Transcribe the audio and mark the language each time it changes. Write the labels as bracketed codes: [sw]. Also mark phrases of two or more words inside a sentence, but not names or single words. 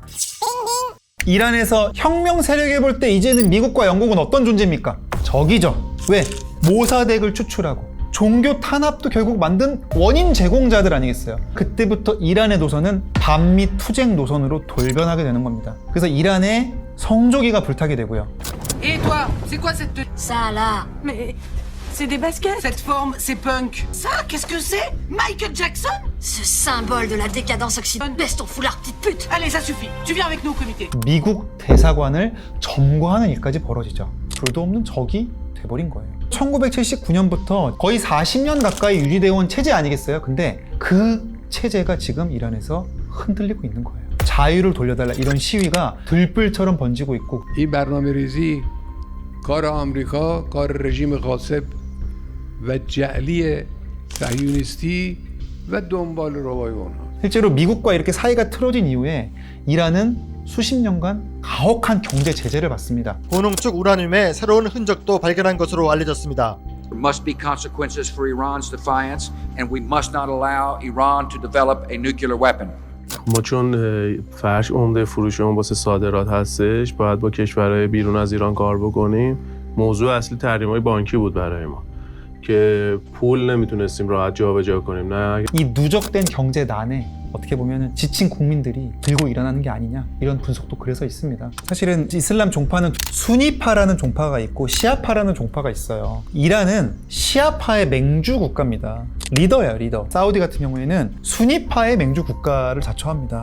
[ko] 이란에서 혁명 세력에 볼 때 이제는 미국과 영국은 어떤 존재입니까? 적이죠. 왜? 모사덱을 추출하고 종교 탄압도 결국 만든 원인 제공자들 아니겠어요? 그때부터 이란의 노선은 반미 투쟁 노선으로 돌변하게 되는 겁니다. 그래서 이란의 성조기가 불타게 되고요. [fr] Et toi, c'est quoi cette tenue? Ça là. Mais c'est des baskets. Cette forme, c'est punk. Ça, qu'est-ce que c'est? Michael Jackson? Ce symbole de la décadence occidentale. Baisse ton foulard, petite pute. Allez, ça suffit. Tu viens avec nous au comité. [ko] 미국 대사관을 점거하는 일까지 벌어지죠. 둘도 없는 적이 돼버린 거예요. 1979년부터 거의 40년 가까이 유지되어 온 체제 아니겠어요? 근데 그 체제가 지금 이란에서 흔들리고 있는 거예요. 자유를 돌려달라 이런 시위가 들불처럼 번지고 있고 [fa] این برنامه‌ریزی کار آمریکا، کار رژیم غاصب و جعلی صهیونیستی و دنبال روای اونها. [ko] 실제로 미국과 이렇게 사이가 틀어진 이후에 이란은 수십 년간 가혹한 경제 제재를 받습니다. 고농축 우라늄의 새로운 흔적도 발견한 것으로 알려졌습니다. [en] There must be consequences for Iran's defiance, and we must not allow Iran to develop a nuclear weapon. [fa] ما چون فرش عمده فروشمون واسه صادرات هستش باید با کشورهای بیرون از ایران کار بکنیم. موضوع اصلی تحریم‌های بانکی بود برای ما که پول نمیتونستیم راحت جابجا کنیم. نه [ko] 이 누적된 경제난에 어떻게 보면 지친 국민들이 들고 일어나는 게 아니냐 이런 분석도 그래서 있습니다. 사실은 이슬람 종파는 수니파라는 종파가 있고 시아파라는 종파가 있어요. 이란은 시아파의 맹주 국가입니다. 리더예요, 리더. 사우디 같은 경우에는 수니파의 맹주 국가를 자처합니다.